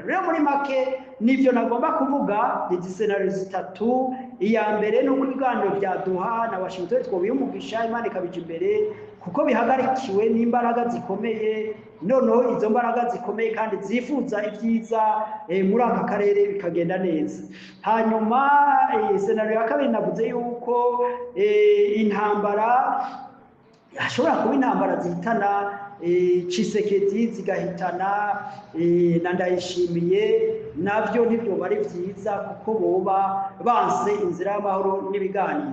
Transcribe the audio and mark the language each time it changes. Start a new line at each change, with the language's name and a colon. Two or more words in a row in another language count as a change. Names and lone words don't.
Rundi: Rero muri make nivyo nagomba kuvuga, izi scenario zitatu. Iya mbere ni uko ibiganiro bya Doha na Washington twobiyumugisha, Imana ikabija imbere, kuko bihagarikiwe n'imbaraga zikomeye, noneho izo mbaraga zikomeye kandi zifuza ibyiza muri aka karere bikagenda neza. Hanyuma scenario ya kabiri navuze yuko intambara hashobora kuba intambara zihitana Tshisekedi, zigahitana na Ndayishimiye, nabyo ntibyo bari byiza, kuko boba banse inzira y'amahoro n'ibiganiro.